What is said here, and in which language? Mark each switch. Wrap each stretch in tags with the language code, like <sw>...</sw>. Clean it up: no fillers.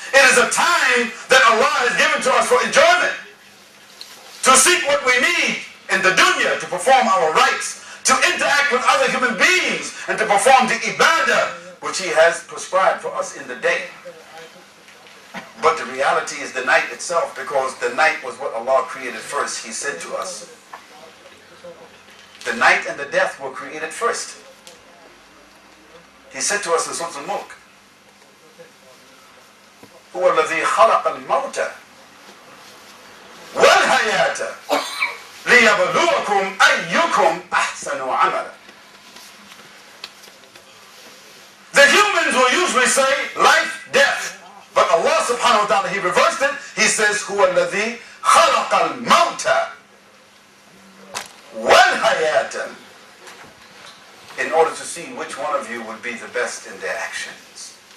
<en>It is a time that Allah has given to us for enjoyment, to seek what we need in the dunya, to perform our rights, to interact with other human beings, and to perform the ibadah which He has prescribed for us in the day. But the reality is the night itself, because the night was what Allah created first. He said to us, the night and the death were created first. He said to us in Surah Al-Mulk,</en> <ar>هو الذي خلق الموت والحياة ليبلوكم أيكم أحسن عملا.</ar> <en>The humans will usually say life, death. But Allah subhanahu wa ta'ala, He reversed it. He says,</en> <ar>هو الذي خلق الموت والحياة,</ar> <en>in order to see which one of you would be the best in their actions.</en>